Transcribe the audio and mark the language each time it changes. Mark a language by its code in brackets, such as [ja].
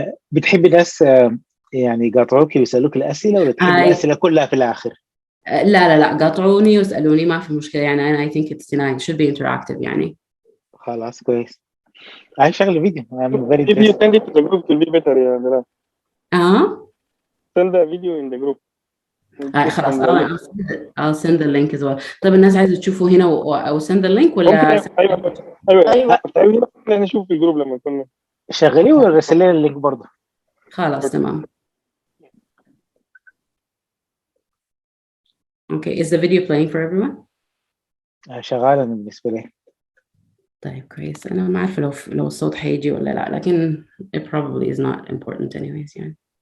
[ar] بتحبي ناس يعني يقاطعوك ويسألوك الأسئلة، ولا تحبي الأسئلة كلها في الآخر؟ لا قاطعوني واسألوني، ما في مشكلة يعني. [en] أنا I think it's nice, should be interactive يعني. [ar] خلاص كويس. هاي شغل فيديو. [en] I'm very If you send it to the group, it will be better يا دلال. Send the video in the group. خلاص I'll send the link as well. [ar] طب الناس عايزة تشوفوا هنا أو [en] send the link [ar] ولا؟ أيوة نشوف في الجروب لما كنا شغالين، ورسل لنا اللينك برضه. خلاص تمام. [en] Okay, is the video playing for everyone? [ar] شغالة بالنسبة لي. طيب كويس. أنا ما عارفة لو الصوت هيجي ولا لا، لكن [en] it probably is not important anyways [ar] يعني.